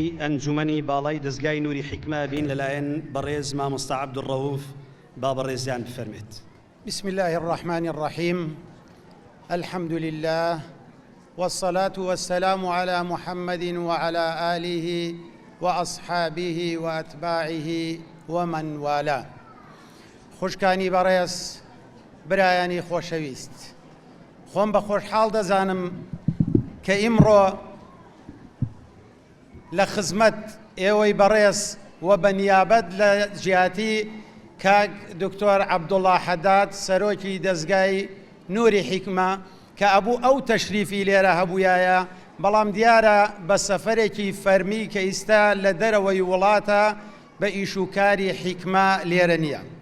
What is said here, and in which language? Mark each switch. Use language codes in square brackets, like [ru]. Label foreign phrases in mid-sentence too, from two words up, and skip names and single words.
[ckb] ئەنجومەنی باڵای دەستگای نووری حیکمە بین لەلایەن بەڕێز مامۆستا عەبدوڕەوف با بەڕێزیان بفەرمێت. [ar] بسم الله الرحمن الرحيم الحمد لله والصلاة والسلام على محمد وعلى آله وأصحابه وأتباعه ومن والاه. [ckb] خوشکانی بەڕێز برایانی خۆشەویست، خۆم بە خۆشحاڵ دەزانم کە ئیمڕۆ لە خزمەت ئێوەی بەڕێز و بەنیابەت لە جیاتی کاک دکتۆر عەبدوڵڵا حەداد سەرۆکی دەستگای نووری حیکمە کە ئەبوو ئەو تەشریفی لێرە هەبوویایە، بەڵام دیارە بە سەفەرێکی فەرمی کە ئیستا لە دەرەوەی وڵاتە بە ئیشوکاری حیکمە لێرە نییە.